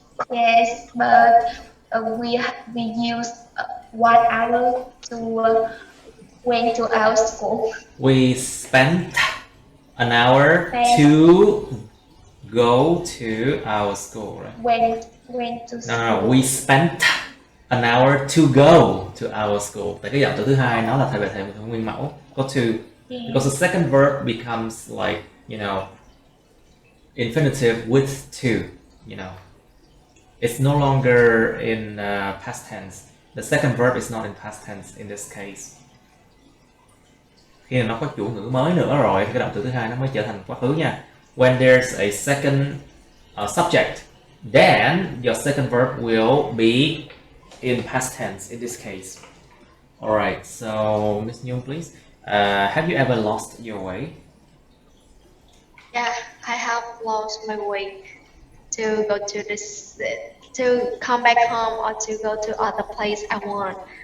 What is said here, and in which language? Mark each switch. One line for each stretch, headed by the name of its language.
English: Yes, but we use 1 hour to went to our school. We spent an hour Spent. to go to our school, right? Went to school. No, we spent an hour to go to our school.
Vietnamese: Tại cái dạng từ thứ hai nó là thay về thể nguyên mẫu. Có to.
English: Because the second verb becomes like, you know, infinitive with to, you know. It's no longer in past tense. The second verb is not in past tense in this case.
Vietnamese: Khi nó có chủ ngữ mới nữa rồi, cái động từ thứ hai nó mới trở thành quá khứ nha.
English: When there's a second subject, then your second verb will be in past tense in this case. Alright, so Miss Nhung, please. Have you ever lost your way? Yeah, I have lost my way to go to this, to come back home or to go to other place I want.